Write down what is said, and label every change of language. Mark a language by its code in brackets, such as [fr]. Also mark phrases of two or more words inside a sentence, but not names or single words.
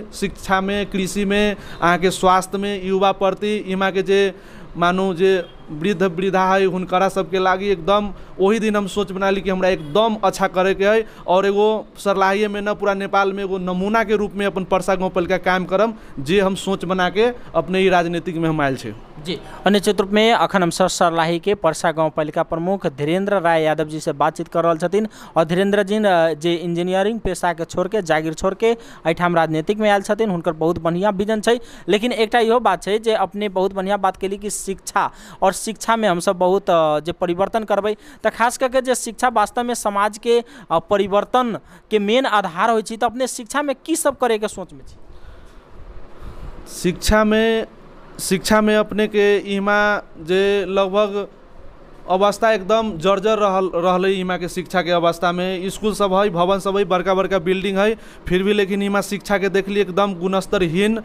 [mai] शिक्षा में, कृषि में, अहाँ के स्वास्थ्य में युवा प्रति इमा के जे मानू जे वृद्ध वृद्धा है हुनकरा सबके लागी एकदम वही दिन हम सोच बना ली कि हमरा एकदम अच्छा करे के है और एगो सरलाही में न पूरा नेपाल में एगो नमूना के रूप में अपन पर्सा गाँव पालिका कायम करम, जे हम सोच बना के अपने ही राजनीतिक में हम आयल छे। जी, निश्चित रूप में अखन हम सर्लाही के पर्सा गाँव पालिका प्रमुख धीरेन्द्र राय यादव जी से बातचीत कर रहा छथिन और धीरेन्द्र जी जे इंजीनियरिंग पेशा के छोड़ के जागीर छोड़ के एठाम राजनीतिक में आयल छथिन, हुनकर बहुत बढ़िया विजन है। लेकिन एक इहो बात है जे अपने बहुत बढ़िया बात केली कि शिक्षा और शिक्षा में हम सब बहुत जे परिवर्तन करबै तो खास करके जे शिक्षा वास्तव में समाज के परिवर्तन के मेन आधार हो, तो अपने शिक्षा में की सब करे के सोच में छी? शिक्षा में अपने के इमा जे लगभग अवस्था एकदम जर्जर रहल इमा के शिक्षा के अवस्था में स्कूल सब है, भवन सब है, बड़का बड़का बिल्डिंग है, फिर भी लेकिन इमा शिक्षा के देखली एकदम गुणस्तरहीन।